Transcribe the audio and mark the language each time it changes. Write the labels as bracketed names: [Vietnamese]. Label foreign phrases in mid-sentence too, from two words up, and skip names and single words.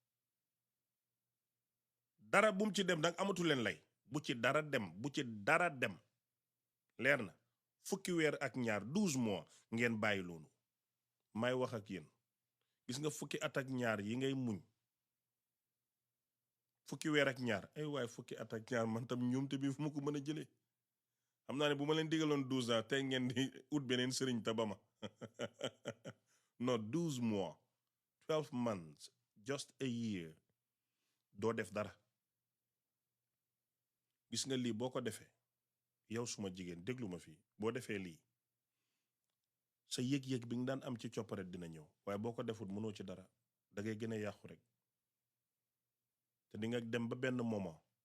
[Wolof] dara bum ci dem nag amatu leen lay bu ci dara dem leer na fukki weer ak ñaar 12 mois ngeen bàyyi loolu may wax ak yéen gis nga fukki at ak ñaar yi ngay muñ fukki weer ak ñaar ay waay fukki at ak ñaar man tam ñoomte bi fu ma ko mën a jëlee xam naa ne bu ma leen digaloon 12 ans tey ngeen di ut beneen sëriñ ta ba ma non 12 mois 12 [English] months just a year [Wolof] doo def dara gis nga lii boo ko defee yow suma jigéen déglu ma fii boo defee lii sa yëg-yëg bi nga daan am ci copparet dina ñëw waaye boo ko defut mënoo ci dara da ngay gën a yàqu rek te di nga dem ba benn moment